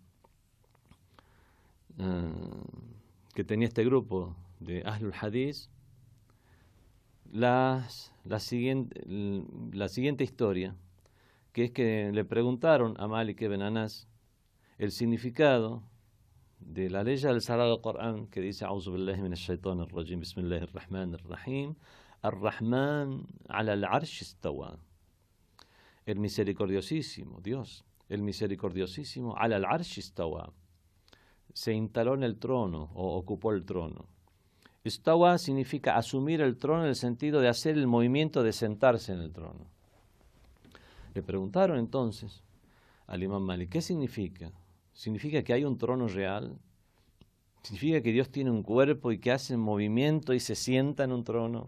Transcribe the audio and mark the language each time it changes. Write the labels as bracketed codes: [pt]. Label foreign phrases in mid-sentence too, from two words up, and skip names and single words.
[es] este grupo de Ahlul Hadís, la siguiente historia, que es que le preguntaron a Malik ibn Anas el significado de la ley del Sagrado Corán que dice [ar] أعوذ بالله من الشيطان الرجيم بسم الله الرحمن الرحيم الرحمن على العرش استوى. [es] El misericordiosísimo, Dios, el misericordiosísimo, [ar] على العرش استوى, [es] se instaló en el trono o ocupó el trono. Istawa significa asumir el trono en el sentido de hacer el movimiento de sentarse en el trono. Le preguntaron entonces al imam Malik, ¿qué significa? ¿Significa que hay un trono real? ¿Significa que Dios tiene un cuerpo y que hace movimiento y se sienta en un trono?